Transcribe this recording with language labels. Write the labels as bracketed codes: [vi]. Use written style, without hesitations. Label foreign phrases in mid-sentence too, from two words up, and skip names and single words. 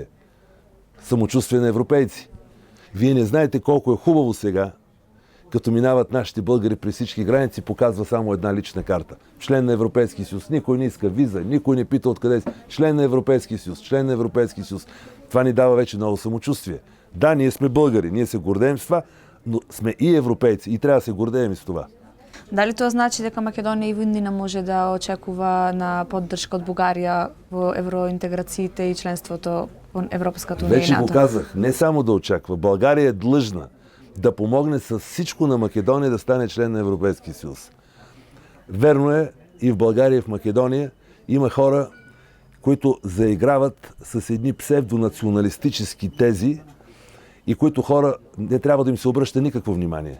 [bg] Самочувствие на европейци. Вие не знаете колко е хубаво сега, като минават нашите българи през всички граници, показва само една лична карта. Член на Европейски съюз. Никой не иска виза, никой не пита откъде си. Член на Европейски съюз, член на Европейски съюз. Това ни дава вече много самочувствие. Да, ние сме българи, ние се гордеем с това, но сме и европейци и трябва да се гордеем и с това. [mk] Дали тоа значи дека Македонија и Виндина може да очекува на поддршка од Бугарија во евроинтеграциите и членството во Европската унија и [bg] Вече го [mk] НАТО? [bg] казах, не само да очаква. България е длъжна да помогне с всичко на Македония да стане член на Европейския съюз. Верно е, и в България, и в Македония има хора, които заиграват с едни псевдонационалистически тези и които хора не трябва да им се обръща никакво внимание.